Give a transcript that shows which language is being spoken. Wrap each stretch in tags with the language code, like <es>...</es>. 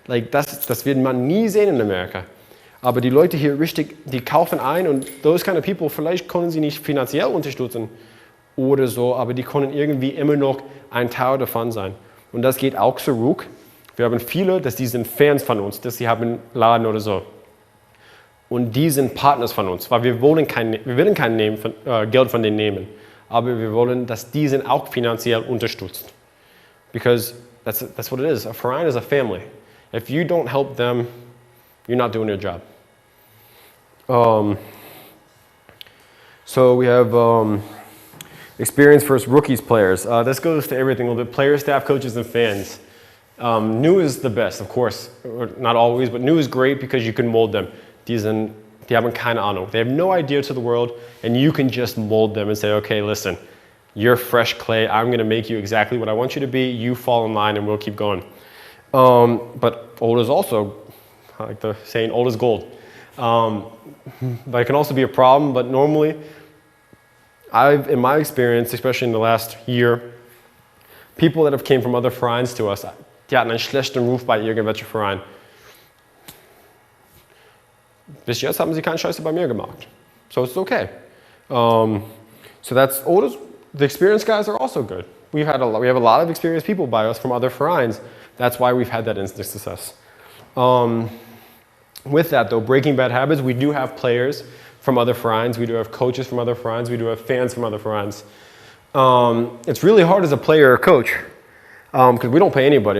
<de>Das wird man nie sehen in Amerika. Aber die Leute hier richtig, die kaufen ein und</de> <en>those kind of people,</en> <de>vielleicht können sie nicht finanziell unterstützen oder so, aber die können irgendwie immer noch ein Teil davon sein. Und das geht auch zurück. Wir haben viele, die sind Fans von uns, dass sie haben einen Laden oder so. Und die sind Partners von uns, weil wir wollen kein Geld von denen nehmen. Aber wir wollen, dass die sind auch finanziell unterstützt.</de> <en>Because that's what it is. A Verein is a family. If you don't help them, you're not doing your job. So we have experience versus rookies players. This goes to everything a little bit. Players, staff, coaches, and fans. New is the best, of course. Not always, but new is great because you can mold them.</en> <de>Die haben keine Ahnung.</de> <en>They have no idea to the world, and you can just mold them and say, okay, listen, You're fresh clay. I'm going to make you exactly what I want you to be. You fall in line and we'll keep going. But old is also, I like the saying, old is gold. But it can also be a problem. But normally, in my experience, especially in the last year, people that have came from other Vereins to us,</en> <de>die hatten einen schlechten Ruf bei irgendwelchen Vereinen. Bis jetzt haben sie keine Scheiße bei mir gemacht.</de> <en>So it's okay. So that's old. The experienced guys are also good. We have a lot of experienced people by us from other Vereins. That's why we've had that instant success. With that though, breaking bad habits, we do have players from other Vereins. We do have coaches from other Vereins. We do have fans from other Vereins. It's really hard as a player or coach because we don't pay anybody.</en>